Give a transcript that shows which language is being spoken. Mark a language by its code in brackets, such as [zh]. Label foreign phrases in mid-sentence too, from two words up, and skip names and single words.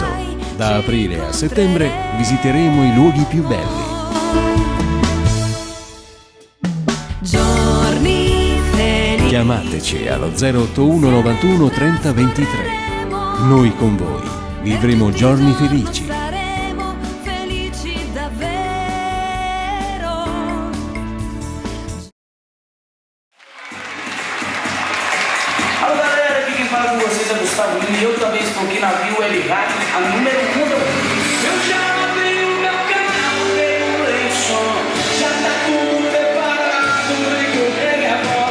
[it] Da aprile a settembre visiteremo i luoghi più belli. Giorni felici. Chiamateci allo 081 91 30 23. Noi con voi vivremo giorni felici. Saremo felici davvero. [pt] Alô galera, aqui quem fala com vocês é Gustavo Lima e outra vez estou aqui na Viu Web Rádio, a número 1 do Brasil. Eu já abri o meu canal, dei um som, já tá tudo preparado, brinco, ele é bom.